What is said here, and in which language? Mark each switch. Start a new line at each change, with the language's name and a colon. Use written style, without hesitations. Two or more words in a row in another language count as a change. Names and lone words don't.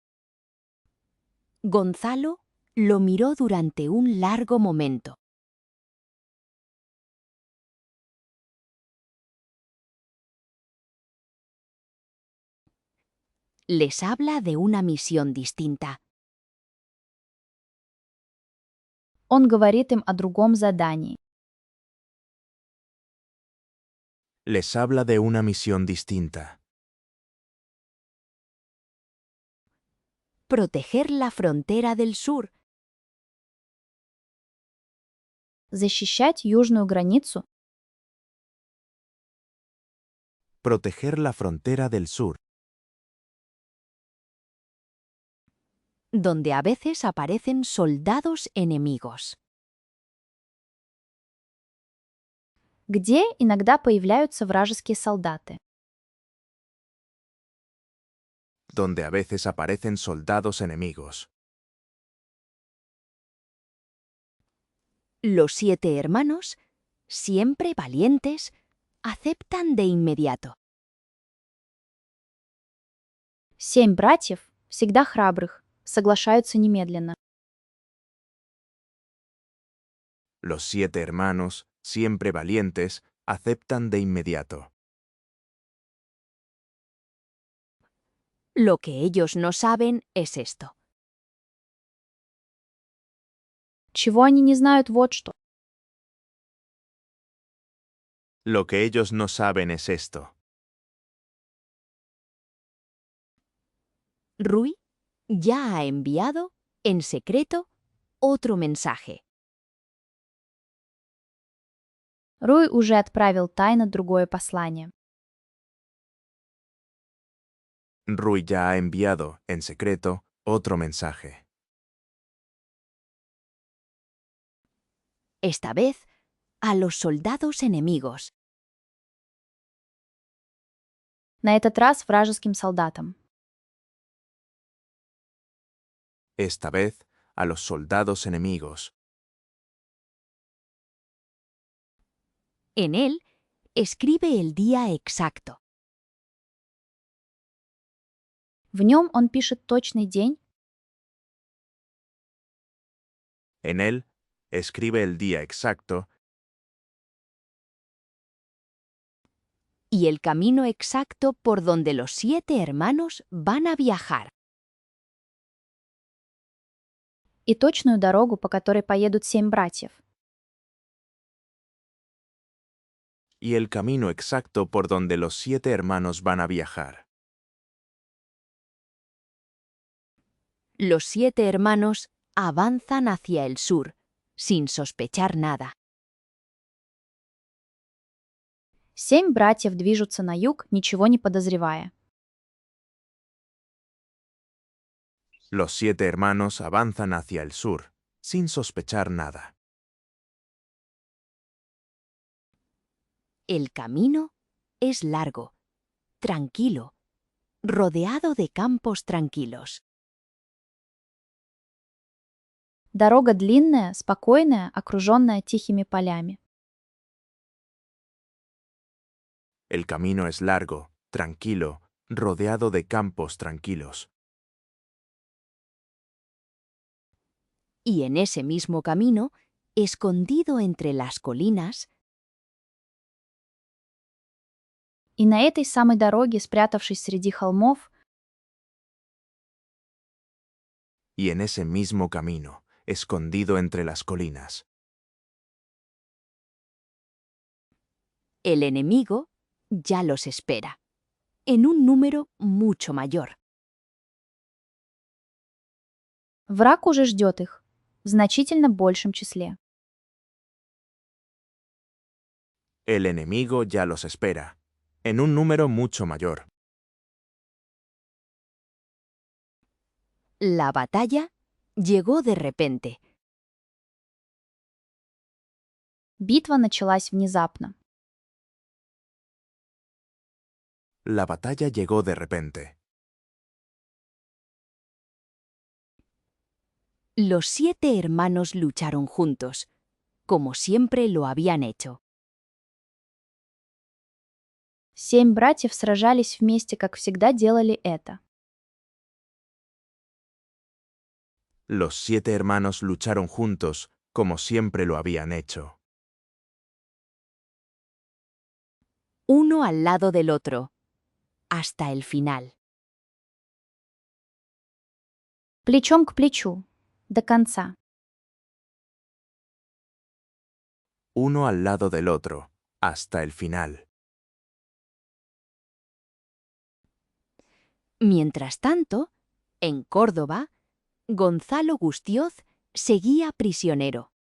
Spanish: Gonzalo lo miró durante un largo momento. Les habla de una misión distinta.
Russian: Он говорит им о другом задании.
Spanish: Les habla de una misión distinta. Proteger la frontera del sur,
Russian: Защищать южную границу,
Spanish: Proteger la frontera del sur, donde a veces aparecen soldados enemigos.
Russian: где иногда появляются вражеские солдаты.
Spanish: donde a veces aparecen soldados enemigos. Los 7 hermanos siempre valientes, aceptan de inmediato.
Russian: 7 братьев, всегда храбрых, соглашаются немедленно.
Spanish: Los 7 hermanos, siempre valientes, aceptan de inmediato. Lo que ellos no saben es esto.
Russian: Чего они не знают, вот что.
Spanish: Lo que ellos no saben es esto. Rui ya ha enviado, en secreto, otro mensaje.
Russian: Руй уже отправил тайно другое послание.
Spanish: Rui ya ha enviado, en secreto, otro mensaje. Esta vez, a los soldados enemigos.
Russian: На этот раз вражеским солдатам.
Spanish: Esta vez, a los soldados enemigos. En él, escribe el día exacto.
Russian: В нем он пишет точный день,
Spanish: En él, escribe el día exacto Y el camino exacto por donde los 7 hermanos van a viajar.
Russian: и точную дорогу, по которой поедут 7 братьев.
Spanish: y el camino exacto por donde los 7 hermanos van a viajar. Los 7 hermanos avanzan hacia el sur, sin sospechar nada.
Russian: 7 братьев движутся на юг, ничего не подозревая.
Spanish: Los 7 hermanos avanzan hacia el sur, sin sospechar nada. El camino es largo, tranquilo, rodeado de campos tranquilos.
Russian: Дорога длинная, спокойная, окруженная тихими полями.
Spanish: El camino es largo, tranquilo, rodeado de campos tranquilos. Y en ese mismo camino, escondido entre las colinas,
Russian: И на этой самой дороге, спрятавшись среди холмов,
Spanish: Y en ese mismo camino, escondido entre las colinas, el enemigo ya los espera, en un número mucho mayor.
Russian: враг уже ждет их в значительно большем числе.
Spanish: el enemigo ya los espera, en un número mucho mayor. La batalla llegó de repente.
Russian: Битва началась внезапно.
Spanish: La batalla llegó de repente. Los 7 hermanos lucharon juntos, como siempre lo habían hecho.
Russian: 7 братьев сражались вместе, как всегда делали это.
Spanish: Los 7 hermanos lucharon juntos, como siempre lo habían hecho. Uno al lado del otro, hasta el final.
Russian: Плечом к плечу. До конца.
Spanish: Uno al lado del otro, hasta el final. Mientras tanto, en Córdoba, Gonzalo Gustioz seguía prisionero.